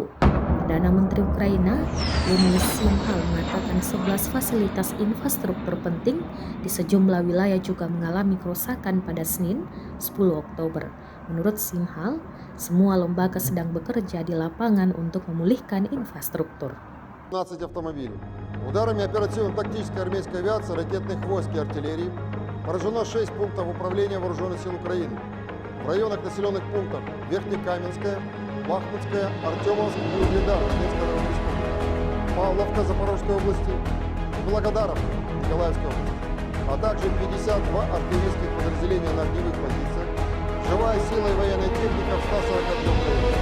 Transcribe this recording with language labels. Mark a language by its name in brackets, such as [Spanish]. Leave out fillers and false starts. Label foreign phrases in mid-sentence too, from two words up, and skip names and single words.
[Indonesian] Perdana Menteri Ukraina, Denys Shmyhal, mengatakan 11 fasilitas infrastruktur penting di sejumlah wilayah juga mengalami kerusakan pada Senin, 10 Oktober. Menurut Shmyhal, semua lembaga sedang bekerja di lapangan untuk memulihkan infrastruktur. [Russian] 15 автомобилей. Ударами оперативно-тактической армейской авиации, ракетных войск и артиллерии поражено 6 пунктов управления Вооруженных сил Украины. В районах населенных пунктов Верхнекаменская, Бахмутская, Артемовск и Угледар, Донецкая Народная Республика, Павловка Запорожской области, Благодаров Николаевской области, а также 52 артиллерийских подразделения на огневых позициях, живая сила и военная техника в 143 районах.